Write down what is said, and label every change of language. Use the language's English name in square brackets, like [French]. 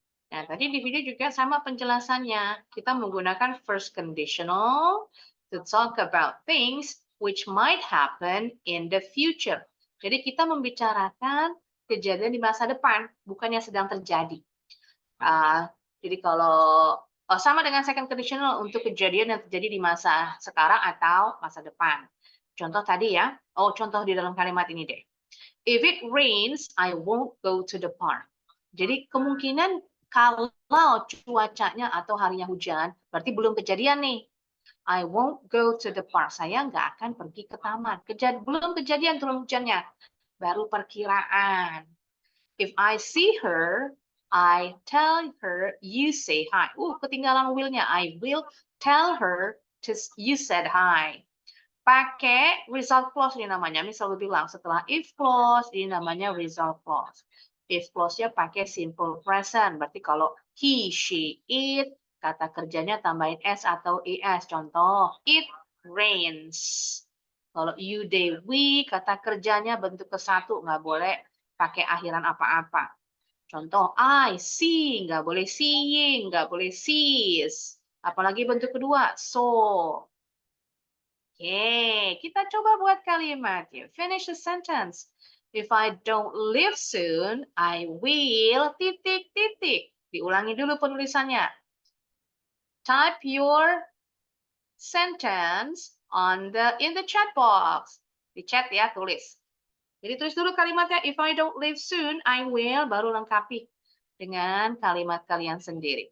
[Indonesian] Nah, tadi di video juga sama penjelasannya. Kita menggunakan [English] first conditional to talk about things which might happen in the future. [Indonesian] Jadi kita membicarakan kejadian di masa depan, bukan yang sedang terjadi. Jadi kalau sama dengan second conditional untuk kejadian yang terjadi di masa sekarang atau masa depan. Contoh tadi ya, contoh di dalam kalimat ini deh. [English] If it rains, I won't go to the park. [Indonesian] Jadi kemungkinan kalau cuacanya atau harinya hujan, berarti belum kejadian nih. [English] I won't go to the park. [Indonesian] Saya nggak akan pergi ke taman. Belum kejadian turun hujannya. Baru perkiraan. [English] If I see her, I tell her, you say hi. [Indonesian] Ketinggalan will-nya. [English] I will tell her, you said hi. [Indonesian] Pakai result clause ini namanya. Misal bilang setelah if clause, ini namanya result clause. If clause-nya pakai simple present. Berarti kalau he, she, it, kata kerjanya tambahin s atau es. Contoh, [English] it rains. [Indonesian] Kalau you, they, we, kata kerjanya bentuk ke satu. Nggak boleh pakai akhiran apa-apa. Contoh, [English] I see, [Indonesian] nggak boleh seeing, nggak boleh sees. Apalagi bentuk kedua, so. Oke, kita coba buat kalimat. [English] Finish the sentence. If I don't leave soon, I will ... [Indonesian] Diulangi dulu penulisannya. [English] Type your sentence in the chat box. [Indonesian] Di chat ya, tulis. Jadi tulis dulu kalimatnya, [English] if I don't leave soon, I will, [Indonesian] baru lengkapi dengan kalimat kalian sendiri.